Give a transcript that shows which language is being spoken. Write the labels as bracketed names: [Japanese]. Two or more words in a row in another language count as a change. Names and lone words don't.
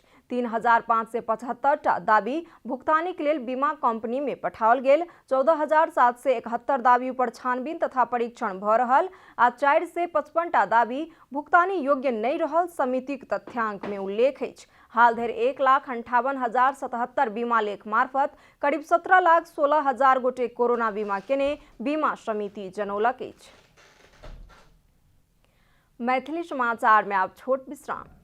[Maithili] 3,575 टा दावी भुगतानी के लेल बीमा कंपनी में पठाओल गेल। 14,771 दावी पर छानबीन तथा परीक्षण भ रहल आ 455 टा दावी भुगतानी योग्य नहीं रहल समितिक तथ्यांक में उल्लेख अछि। हाल धरि 1,58,077 बीमा लेख मार्फत करीब 17,16,000 गोटे कोरोना बीमा केने बीमा समिति जनौलक अछि। मैथिली समाचार में आप छोट विश्राम।